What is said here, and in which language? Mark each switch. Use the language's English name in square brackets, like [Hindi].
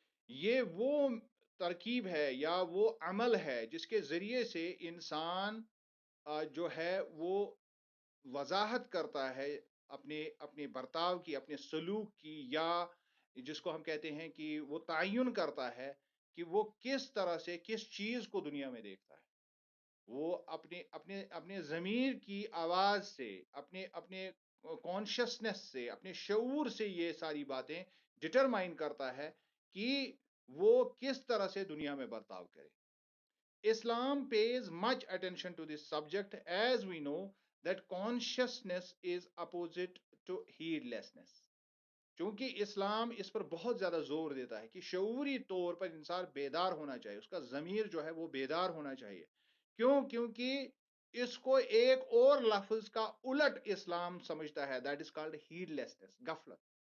[Urdu] یہ وہ ترکیب ہے یا وہ عمل ہے جس کے ذریعے سے انسان جو ہے وہ وضاحت کرتا ہے اپنے برتاؤ کی، اپنے سلوک کی، یا جس کو ہم کہتے ہیں کہ وہ تعین کرتا ہے کہ وہ کس طرح سے کس چیز کو دنیا میں دیکھتا ہے. وہ اپنے ضمیر کی آواز سے، اپنے کانشیسنس سے، اپنے شعور سے یہ ساری باتیں ڈٹرمائن کرتا ہے کہ وہ کس طرح سے دنیا میں برتاؤ کرے. [English] Islam pays much attention to this subject as we know that consciousness is opposite to heedlessness. [Urdu] چونکہ اسلام اس پر بہت زیادہ زور دیتا ہے کہ شعوری طور پر انسان بیدار ہونا چاہیے، اس کا ضمیر جو ہے وہ بیدار ہونا چاہیے. کیونکہ اس کو ایک اور لفظ کا الٹ اسلام سمجھتا ہے، [English] that is called heedlessness, [Urdu] غفلت.